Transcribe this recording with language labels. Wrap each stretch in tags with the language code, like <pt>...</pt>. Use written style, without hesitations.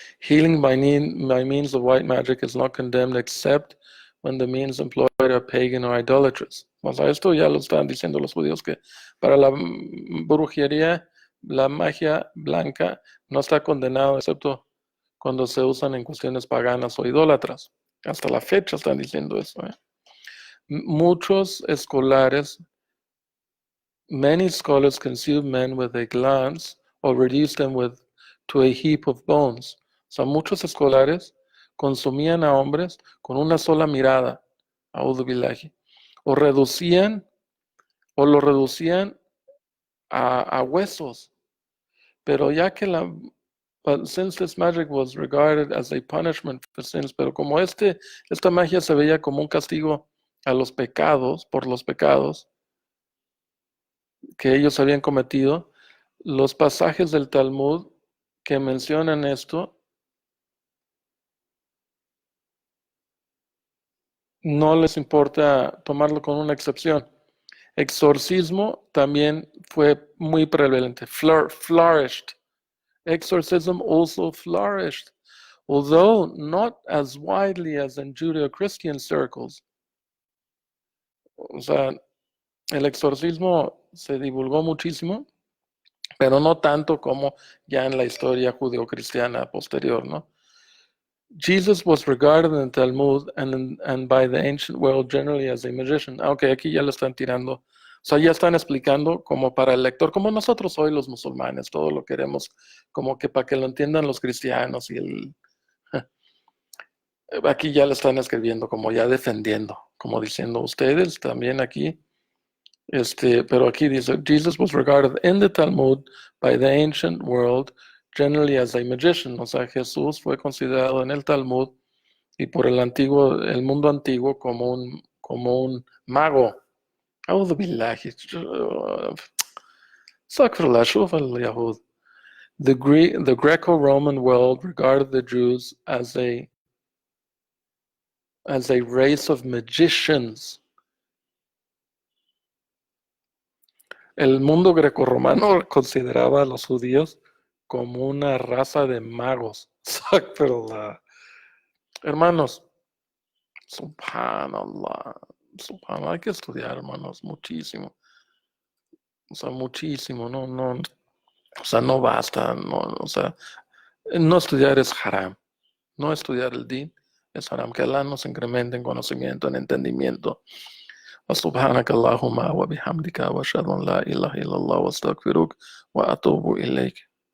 <en>Healing by means of white magic is not condemned except when the means employed are pagan or idolatrous.</en> <es>O sea, esto ya lo están diciendo los judíos, que para la brujería, la magia blanca no está condenado excepto cuando se usan en cuestiones paganas o idólatras. Hasta la fecha están diciendo eso. Muchos escolares,</es> <en>many scholars consume men with a glance or reduce them to a heap of bones.</en> <es>O sea, muchos escolares consumían a hombres con una sola mirada,</es> <ar>a'udhu billahi,</ar> <es>o lo reducían a huesos. Pero ya que</es> <en>since this magic was regarded as a punishment for sins,</en> <es>pero como esta magia se veía como un castigo a los pecados, por los pecados que ellos habían cometido, los pasajes del Talmud que mencionan esto no les importa tomarlo con una excepción. Exorcismo también fue muy prevalente,</es> <en>flourished. Exorcism also flourished. although not as widely as in Judeo-Christian circles.</en> <es>O sea, el exorcismo se divulgó muchísimo, pero no tanto como ya en la historia judeo-cristiana posterior, ¿no?</es> <en>Jesus was regarded in the Talmud and by the ancient world generally as a magician.</en> <es>Ok, aquí ya lo están tirando. O sea, ya están explicando como para el lector, como nosotros hoy los musulmanes, todo lo queremos como que para que lo entiendan los cristianos y el... Aquí ya lo están escribiendo como ya defendiendo, como diciendo ustedes también aquí. Pero aquí dice,</es> <en>Jesus was regarded in the Talmud by the ancient world generally as a magician.</en> <es>O sea, Jesús fue considerado en el Talmud y por el mundo antiguo como un mago.</es> <ar>أعوذ بالله. استغفر الله. شوف اليهود.</ar> <en>The Greco-Roman world regarded the Jews as a race of magicians.</en> <es>El mundo grecorromano consideraba a los judíos como una raza de magos. Pero hermanos, subhanallah, hay que estudiar, hermanos, muchísimo. O sea, muchísimo, no, o sea, no basta, o sea, no estudiar es haram. No estudiar el din es haram. Que Allah nos incremente en conocimiento, en entendimiento.</es> <ar>سبحانك اللهم وبحمدك وأشهد أن لا إله إلا الله وأستغفرك وأتوب إليك</ar>